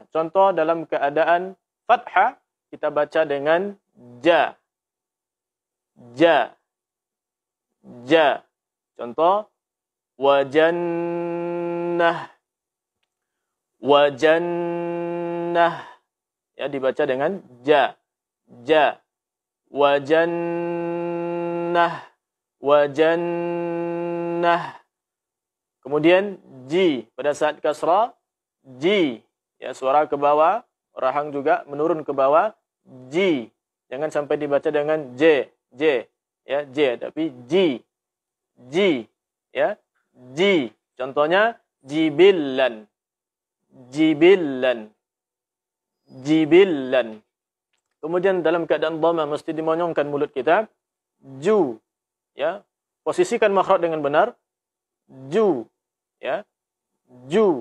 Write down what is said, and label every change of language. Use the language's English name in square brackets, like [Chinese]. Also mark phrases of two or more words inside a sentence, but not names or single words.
[Indonesian] Contoh dalam keadaan fathah kita baca dengan ja. Ja. Ja. Contoh wajannah. Wajannah. Ya, dibaca dengan ja. Ja. Wajannah. Wajannah. Kemudian ji pada saat kasrah, ji, ya, suara ke bawah, rahang juga menurun ke bawah, ji. Jangan sampai dibaca dengan j, ya, j, tapi ji. Ji, ya, ji. Contohnya jibillan. Jibillan. Jibillan. Kemudian dalam keadaan dhamma mesti dimonyongkan mulut kita. Ju, ya. Posisikan makhraj dengan benar. Ju, ya, ju.